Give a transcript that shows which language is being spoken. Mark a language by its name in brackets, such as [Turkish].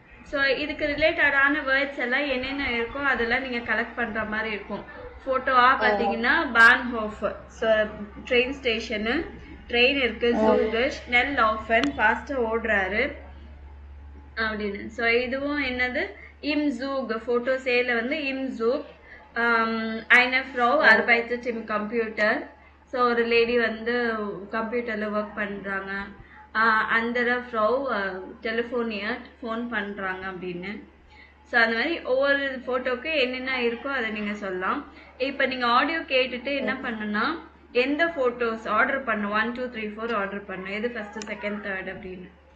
[Tamil] So இதுக்கு ரிலேட்டடான words எல்லாம் என்னென்ன இருக்கோ அதெல்லாம் நீங்கள் கலெக்ட் பண்ணுற மாதிரி இருக்கும். ஃபோட்டோவாக பார்த்தீங்கன்னா பான்ஹோஃப், ஸோ ட்ரெயின் ஸ்டேஷனு, ட்ரெயின் இருக்குது, ஜூகு, ஸ்னெல் லாஃபன், ஃபாஸ்ட்டாக ஓடுறாரு அப்படின்னு. ஸோ இதுவும் என்னது, இம் ஜூக், ஃபோட்டோ சேல வந்து இம் ஜூக். [German] eine Frau arbeitet im Computer. [Tamil] So ஒரு லேடி வந்து கம்ப்யூட்டரில் ஒர்க் பண்ணுறாங்க. [German] andere Frau telefoniert, [Tamil] ஃபோன் பண்ணுறாங்க அப்படின்னு. ஸோ அந்த மாதிரி ஒவ்வொரு ஃபோட்டோக்கு என்னென்ன இருக்கோ அதை நீங்கள் சொல்லலாம். இப்போ நீங்கள் ஆடியோ கேட்டுட்டு என்ன பண்ணுன்னா, எந்த ஃபோட்டோஸ் ஆர்டர் பண்ண 1 2 3 4 ஆர்டர் பண்ண, எது ஃபஸ்ட்டு செகண்ட் தேர்ட் அப்படின்னு.